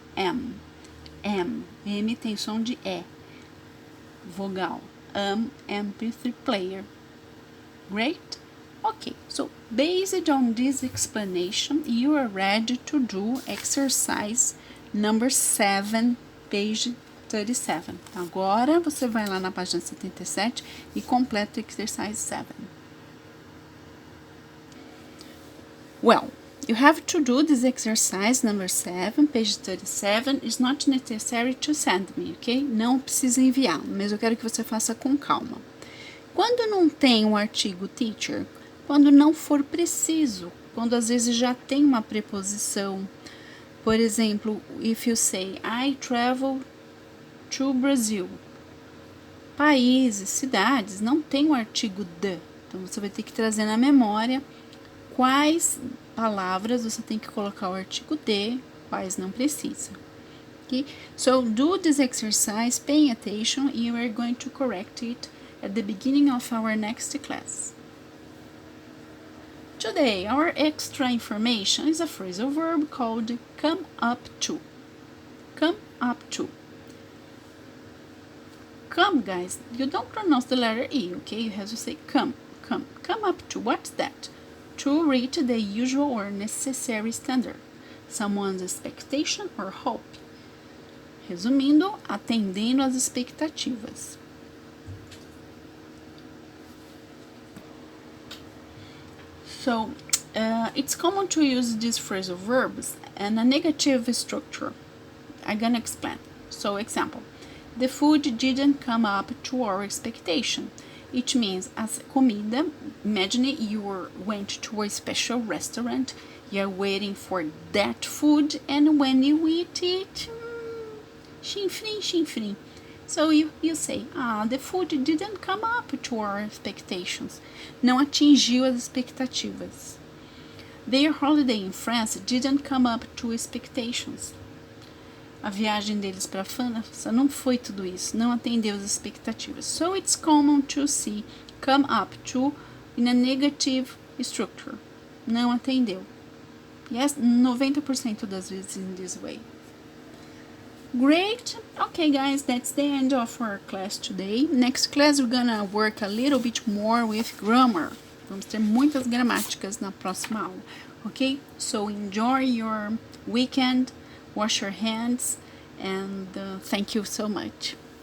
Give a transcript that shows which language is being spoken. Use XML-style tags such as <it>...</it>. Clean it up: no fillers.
<pt>M tem som de E. Vogal.</pt> <en>MP3 player. Great? Okay, so based on this explanation, you are ready to do exercise number 7, page 37.</en> <pt>Agora você vai lá na página 77 e completa o exercise 7.</pt> <en>Well, you have to do this exercise number 7, page 37. It's not necessary to send me, ok?</en> <pt>Não precisa enviar, mas eu quero que você faça com calma. Quando não tem o artigo teacher, quando não for preciso, quando às vezes já tem uma preposição. Por exemplo,</pt> <en>if you say, I travel to Brazil.</en> <pt>Países, cidades, não tem o artigo the. Então, você vai ter que trazer na memória quais palavras você tem que colocar o artigo de, quais não precisa.</pt> <en>Okay? So, do this exercise, paying attention, and you are going to correct it at the beginning of our next class. Today, our extra information is a phrasal verb called come up to. Come up to. Come, guys, you don't pronounce the letter E, okay? You have to say come, come. Come up to, what's that? To reach the usual or necessary standard. Someone's expectation or hope.</en> <pt>Resumindo, atendendo às expectativas.</pt> <en>So, it's common to use these phrasal verbs and a negative structure. I'm gonna explain. So, example. The food didn't come up to our expectation. It means</en> <pt>as comida,</pt> <en>imagine you went to a special restaurant, you're waiting for that food, and when you eat it, chinfrim. So you say, the food didn't come up to our expectations.</en> <pt>Não atingiu as expectativas.</pt> <en>Their holiday in France didn't come up to expectations.</en> <pt>A viagem deles para a França não foi tudo isso, não atendeu as expectativas.</pt> <en>So it's common to see come up to in a negative structure.</en> <pt>Não atendeu.</pt> <en>Yes, 90%</en> <pt>das vezes</pt> <en>in this way. Great. Okay, guys, that's the end of our class today. Next class, we're gonna work a little bit more with grammar.</en> <pt>Vamos ter muitas gramáticas na próxima aula.</pt> <en>Okay? So enjoy your weekend. Wash your hands, and thank you so much.</en>